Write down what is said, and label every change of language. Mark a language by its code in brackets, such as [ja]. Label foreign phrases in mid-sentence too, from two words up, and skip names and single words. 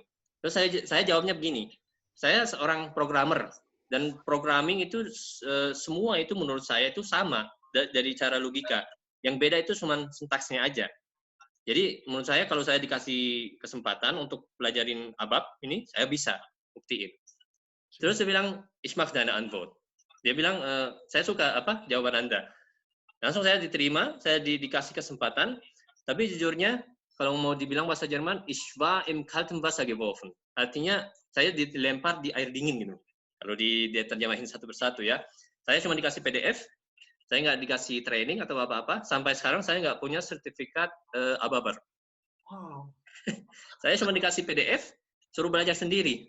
[id] Terus saya jawabnya begini, saya seorang programmer, dan programming itu semua itu menurut saya itu sama dari cara logika. Yang beda itu cuma sintaksnya aja. Jadi menurut saya kalau saya dikasih kesempatan untuk pelajarin ABAP ini, saya bisa buktiin. Terus dia bilang, [de] ich mag deine Antwort. [id] Dia bilang, saya suka jawaban Anda. Langsung saya diterima, saya dikasih kesempatan, tapi jujurnya kalau mau dibilang bahasa Jerman, [de] ich war im kalten Wasser geworfen. [id] Artinya saya dilempar di air dingin gitu. Kalau diterjemahin satu persatu ya. Saya cuma dikasih PDF, saya nggak dikasih training atau apa-apa. Sampai sekarang saya nggak punya sertifikat ABAPer. Wow. Saya cuma dikasih PDF, suruh belajar sendiri.